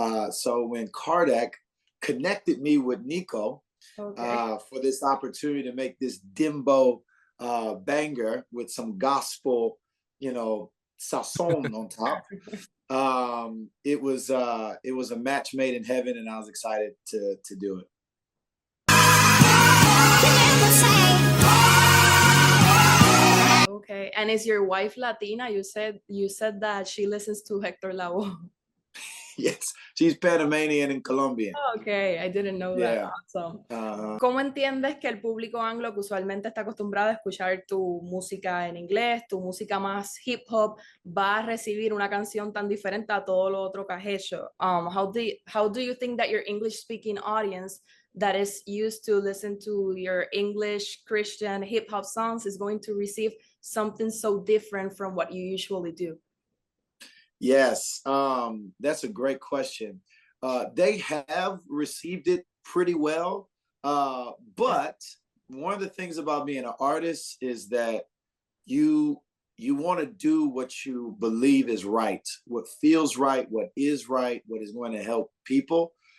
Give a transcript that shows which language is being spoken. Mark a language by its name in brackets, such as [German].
[English] So when Kardec connected me with Niko for this opportunity to make this dimbo banger with some gospel, sazon on top, it was a match made in heaven, and I was excited to do it. Okay, and is your wife Latina? You said that she listens to Hector Lavoe. Yes, she's Panamanian and Colombian. Okay, I didn't know that. Awesome. [Spanish] ¿Cómo entiendes que el público anglo, que usualmente está acostumbrado a escuchar tu música en inglés, tu música más hip hop, va a recibir una canción tan diferente a todo lo otro que has hecho? [English] How do you think that your English speaking audience that is used to listen to your English Christian hip hop songs is going to receive something so different from what you usually do? Yes, that's a great question. They have received it pretty well, but one of the things about being an artist is that you want to do what you believe is right, what feels right, what is right, what is going to help people.